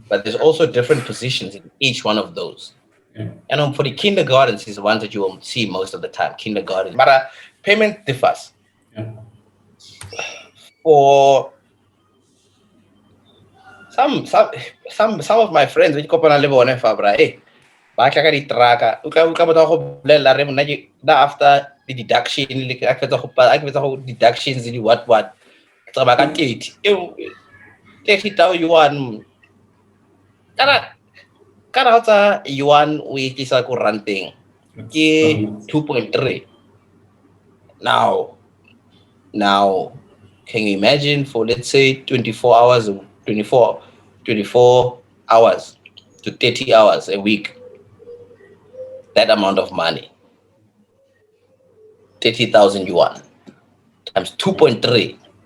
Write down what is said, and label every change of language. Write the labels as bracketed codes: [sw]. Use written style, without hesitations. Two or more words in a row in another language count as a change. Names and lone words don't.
[en] But there's also different positions in each one of those. Yeah. And for the kindergartens is the ones that you will see most of the time. Kindergarten, but payment differs. Yeah. For some some some of my friends, we [tn] kopana le bone fabra. Ba tla ka ditraka. O ka batla go bolela re mona na [en] after the deduction [tn] le ka fetsa go deductions di what. Tsa ba ka 30. 30,000 yuan. Kana kana tsa yuan o e tlisa ko ranteng ke 2.3. [en] Now, can you imagine for, let's say, 24 hours, 24 hours to 30 hours a week, that amount of money, 30,000 yuan times 2.3.